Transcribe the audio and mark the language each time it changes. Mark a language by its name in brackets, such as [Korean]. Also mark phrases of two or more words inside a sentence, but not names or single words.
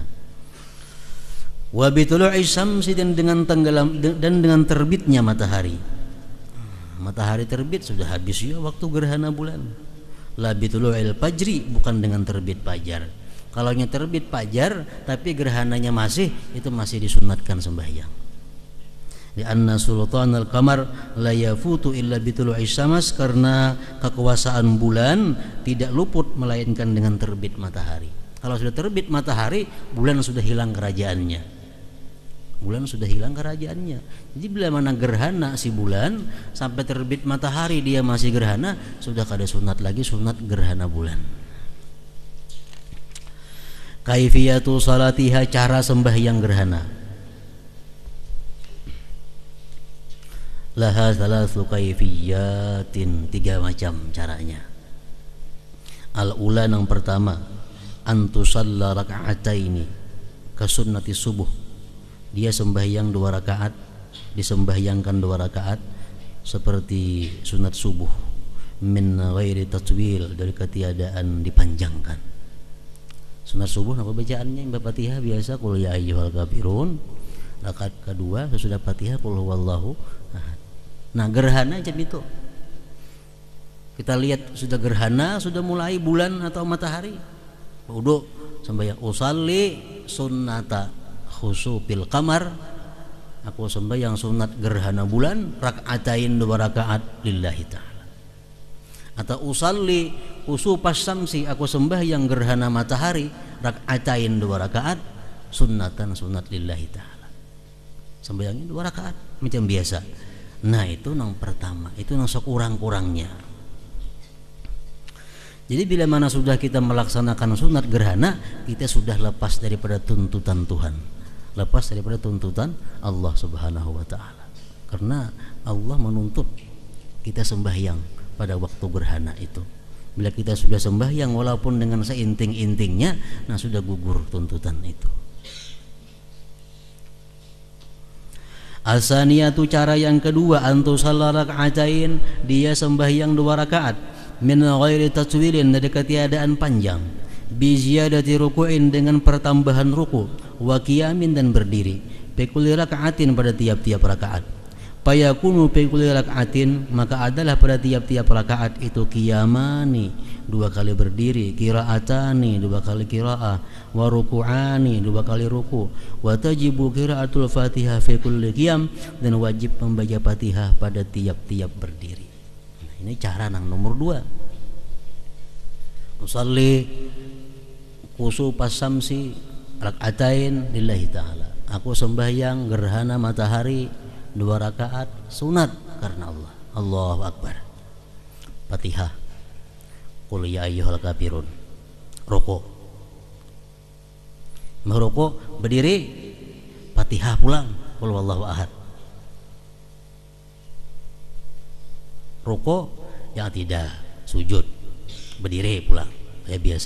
[Arabic] وبطلوع الشمس, [Banjar] dan dengan tenggelam dan dengan terbitnya matahari. Matahari terbit sudah habis ya waktu gerhana bulan. [Arabic] لا بطلوع الفجر, [Banjar] bukan dengan terbit fajar. Kalau terbit fajar tapi gerhananya masih, itu masih disunatkan sembahyang. [Arabic] لأن سلطان القمر لا يفوت إلا بطلوع الشمس, [Banjar] karena kekuasaan bulan tidak luput melainkan dengan terbit matahari. Kalau sudah terbit matahari, bulan sudah hilang kerajaannya. Jadi bila mana gerhana si bulan sampai terbit matahari dia masih gerhana, sudah kada sunat lagi, sunat gerhana bulan. [Arabic] كيفية صلاتها, [Banjar] cara sembahyang gerhana. [Arabic] لها ثلاث كيفيات, [Banjar] 3 macam caranya. [Arabic] Al-ula, [Banjar] yang pertama, [Arabic] أن تصلى ركعتين كسنة الصبح. [Banjar] Dia sembahyang 2 rakaat, disembahyangkan 2 rakaat seperti sunat subuh, [Arabic] من غير تطويل, [Banjar] dari ketiadaan dipanjangkan. Sunat subuh apa bacaannya? Fatihah biasa, [Arabic] قل يا أيها الكافرون. [Banjar] Rakaat kedua sesudah Fatihah [Arabic] قل هو الله أحد. [Banjar] Nah, gerhana jam itu. Kita lihat sudah gerhana, sudah mulai bulan atau matahari. Wudu sembahyang, [Arabic] أصلي سنة خسوف القمر. [Banjar] Aku sembahyang sunat gerhana bulan, rakaatain 2 rakaat [Arabic] لله تعالى. [Banjar] Atau [Arabic] أصلي خسوف الشمس, [Banjar] aku sembahyang gerhana matahari, rakaatain 2 rakaat, sunnatan sunat [Arabic] لله تعالى. [Banjar] Sembahyangnya 2 rakaat macam biasa. Nah, itu yang pertama, itu yang sekurang-kurangnya. Jadi bila mana sudah kita melaksanakan sunat gerhana, kita sudah lepas daripada tuntutan Tuhan, lepas daripada tuntutan [Arabic] الله سبحانه وتعالى. [Banjar] Karena Allah menuntut kita sembahyang pada waktu gerhana itu. Bila kita sudah sembahyang walaupun dengan seinting-intingnya, nah sudah gugur tuntutan itu. Asaniyatu, cara yang kedua, [Arabic] أن تصلى ركعتين, [Banjar] dia sembahyang 2 rakaat [Arabic] من غير تطويل, [Banjar] dari ketiadaan panjang, [Arabic] بزيادة ركوع, [Banjar] dengan pertambahan ruku', [Arabic] وقيام, [Banjar] dan berdiri, [Arabic] بكل ركعة, [Banjar] pada tiap-tiap rakaat. [Arabic] فيكون في كل ركعة, [Banjar] maka adalah pada tiap-tiap rakaat itu qiyamani, 2 kali berdiri, [Arabic] qiraatani, [Banjar] 2 kali qiraah, [Arabic] wa ruku'ani, [Banjar] 2 kali ruku', [Arabic] وتجب قراءة الفاتحة في كل قيام, [Banjar] dan wajib membaca Fatihah pada tiap-tiap berdiri. Nah, ini cara yang nomor 2. [Arabic] أصلي خسوف الشمس ركعتين لله تعالى. [Banjar] Aku sembahyang gerhana matahari 2 rakaat sunat karena Allah. [Arabic] الله أكبر. Fatihah, قل يا أيها الكافرون, [Banjar] rukuk, merukuk, berdiri, Fatihah pulang, [Arabic] قل هو الله أحد. [Banjar] Rukuk yang tidak, sujud, berdiri pulang kayak biasa.